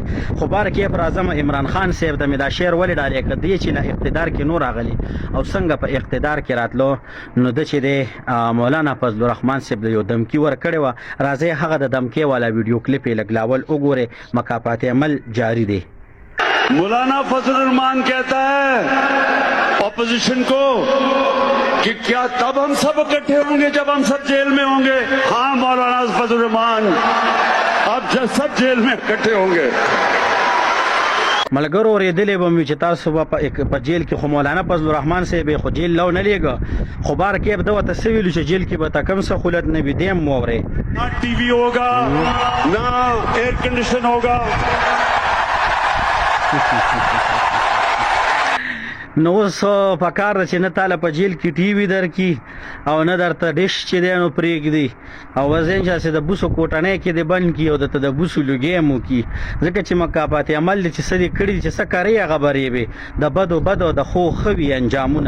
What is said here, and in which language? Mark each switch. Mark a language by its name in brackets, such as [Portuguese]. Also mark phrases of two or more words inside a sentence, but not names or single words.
[Pashto] خو بار کیف راځم، عمران خان صاحب ته مې دا شعر ولې ډالې که دی چې له اقتدار کې نور راغلی او څنګه په اقتدار کې راتلو، نو ده چې دی مولانا فضل الرحمن صاحب د یو دمکي ورکړې وه. راځئ هغه د دمکۍ والا ویډیو کلیپ یې لږ لاول وګورئ. مکافات عمل جاری دی. [Urdu] مولانا فضل رحمان کہتا ہے اپوزیشن کو کہ کیا تب ہم سب اکٹھے ہوں گے جب ہم سب جیل میں ہوں گے? ہاں مولانا فضل رحمان، اب جب سب جیل میں اکٹھے ہوں گے. [Pashto] ملګرو اورېدلی به مې چې تاسو به په جیل کې خو مولانا فضل الرحمن صاحب خو جیل لو نه لیږه، خو بار کیف ده ورته څه ویلو چې جیل کې به ته کوم سهولت نه وي، دی هم واورئ. [Urdu] نہ ٹی وی ہوگا نہ [English] air condition [Urdu] ہوگا. [Pashto] نو اوس پکار ده چې نه تاله په جیل کې ټي وي درکړي او نه درته ډش چې دی نو پرېږدي او وزین چې د بوسو کوټنۍ کې دې بند کړي او درته د بوسو لوګی هم وکړي، ځکه چې مکافات عمل دی چې څه دې کړي چې څه کوي هغه برېبې د بدو د خو ښه وي انجامونه.